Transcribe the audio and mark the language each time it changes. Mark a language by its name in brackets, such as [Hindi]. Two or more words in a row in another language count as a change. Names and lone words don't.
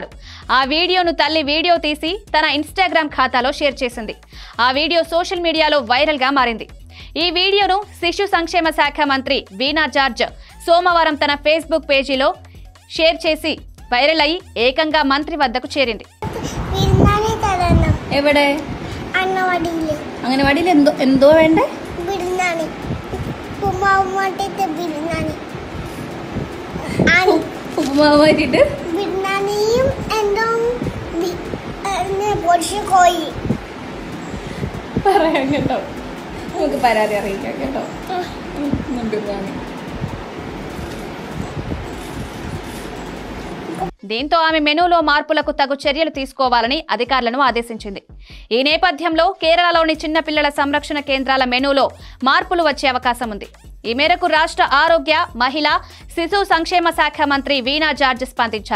[Telugu] ఆ వీడియోను తల్లి వీడియో తీసి తన ఇన్స్టాగ్రామ్ ఖాతాలో షేర్ చేసింది. ఆ వీడియో సోషల్ మీడియాలో వైరల్ గా మారింది. ఈ వీడియోను శిశు సంక్షేమ శాఖ మంత్రి వీణా జార్జ్ సోమవారం తన ఫేస్బుక్ పేజీలో షేర్ చేసి వైరల్ అయి ఏకంగా మంత్రి వద్దకు చేరింది. [Malayalam] എന്തോ വേണ്ടേ? ഉപ്പുമാവായിട്ട് ബിരിയാണിയും എന്തോ പൊടിച്ച് കോഴി പറയാം കേട്ടോ. നമുക്ക് പരാതി അറിയിക്കാം കേട്ടോ. ബിരിയാണി. [Telugu] దీంతో ఆమె మెనూలో మార్పులకు తగు చర్యలు తీసుకోవాలని అధికారులను ఆదేశించింది. ఈ నేపథ్యంలో కేరళలోని చిన్నపిల్లల సంరక్షణ కేంద్రాల మెనూలో మార్పులు వచ్చే అవకాశం ఉంది. ఈ మేరకు రాష్ట్ర ఆరోగ్య మహిళా శిశు సంక్షేమ శాఖ మంత్రి వీణా జార్జ్ స్పందించారు.